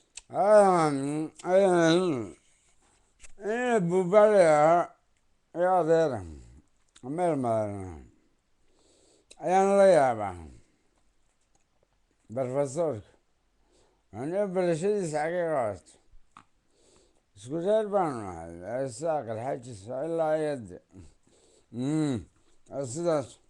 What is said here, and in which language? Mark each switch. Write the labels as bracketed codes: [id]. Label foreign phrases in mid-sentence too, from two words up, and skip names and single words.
[so] Ah, eh, eh, bubale ya, ya dera. Meel ma. Ayaan la yaabaa. Professor. Ani barashadiisa xagee ka qaatay? Isku reer baan nahay. Isaaq alxaajis ilaa iyo hadda. Hmm. Waa sidaas.